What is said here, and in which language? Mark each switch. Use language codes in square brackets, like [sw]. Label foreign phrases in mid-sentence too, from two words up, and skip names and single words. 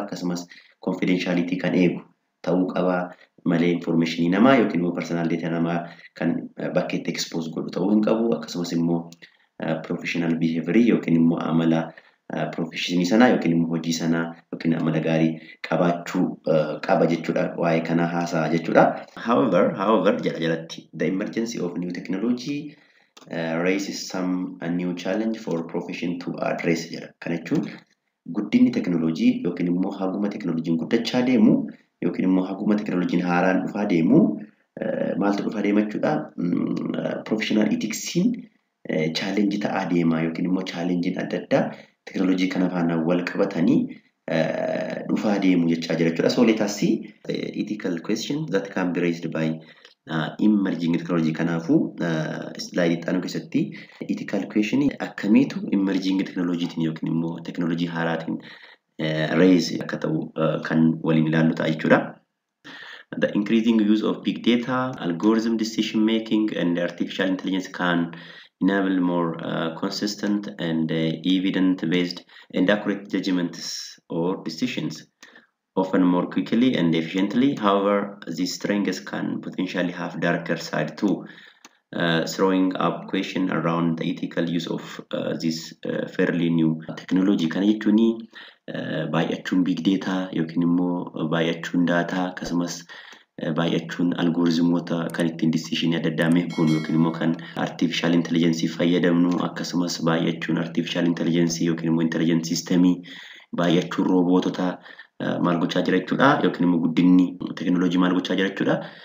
[om] Akkasumas confidentiality kan eegu ta'uu qaba malee information namaa yookiin immoo [en] personal data [om] namaa kan bakkeetti expose godhu ta'uu hin qabu. Akkasumas immoo [en] professional behavior [om] yookiin immoo amala professionii sana yookiin immoo hojii sana yookiin amala gaarii qabaachuu qaba jechuudha. Waa'ee kana haasaa jechuudha. [en] However [om] jalatti [en] the emergency of new technology raises some new challenge for profession to address jedha. [om] Kana jechuun guddinni teknooloojii yookiin immoo haguma teknooloojiin guddachaa deemu yookiin immoo haguma teknooloojiin haaraan dhufaa deemu maaltu dhufaa deema jechuudha. [en] Professional ethicsiin [om] challenge ta'aa deema yookiin immoo challengein adda addaa teknooloojii kana faana wal qabatanii dhufaa deemu jechaa jira jechuudha. [en] So let us see ethical questions that can be raised by emerging technology. [om] Kanaafuu slide itti keessatti [en] ethical question [om] akkamiitu [en] emerging technology [om] yookiin immoo teknooloojii haaraatiin raise akka ta'u kan waliin ilaallu ta'a jechuudha. [en] The increasing use of big data, algorithm decision making, and artificial intelligence can enable more consistent and evidence-based and accurate judgments or decisions often more quickly and efficiently. However, these strengths can potentially have darker side too, throwing up question around the ethical use of this fairly new technology. [om] Kana jechuun baay'achuun [en] big data [om] yookiin immoo baay'achuun data akkasumas baay'achuun algoritmoota kan ittiin decision adda addaa meequun yookiin immoo kan [en] artificial intelligence [om] fayyadamnu akkasumas baay'achuun [en] artificial intelligence [om] yookiin immoo [en] intelligent system [om] baay'achuun roobotota maal gochaa jira jechuudha yookiin immoo guddinni teknooloojii maal gochaa jira jechuudha.